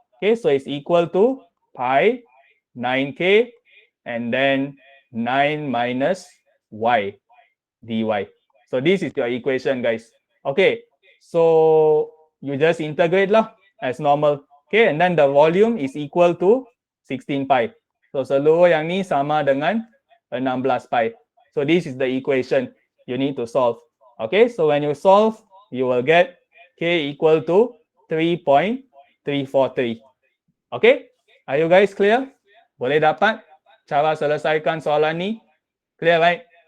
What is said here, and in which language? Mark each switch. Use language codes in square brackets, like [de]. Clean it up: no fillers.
[en] Okay, so it's equal to pi 9k and then 9 minus y dy. So this is your equation, guys. Okay, so you just integrate lah as normal. Okay, and then the volume is equal to 16 pi. [ms] So seluruh yang ni sama dengan 16 pi. [en] So this is the equation you need to solve. Okay, so when you solve, you will get k equal to 3.343. Okay, are you guys clear? [ms] Boleh dapat cara selesaikan soalan ni? [en] Clear, right?